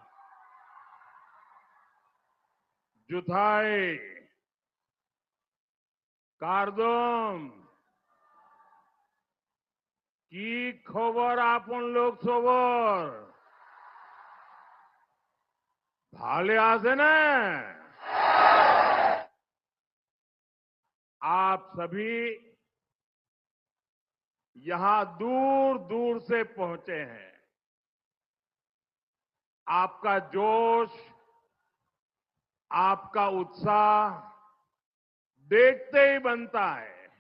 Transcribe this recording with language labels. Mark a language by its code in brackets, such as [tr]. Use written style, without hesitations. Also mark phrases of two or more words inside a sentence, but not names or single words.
[as] জুথাই কারদম কি খবর আপন লোক সবর ভালে আছে না? [hi] आप सभी यहां दूर दूर से पहुंचे हैं। आपका जोश, आपका उत्साह देखते ही बनता है।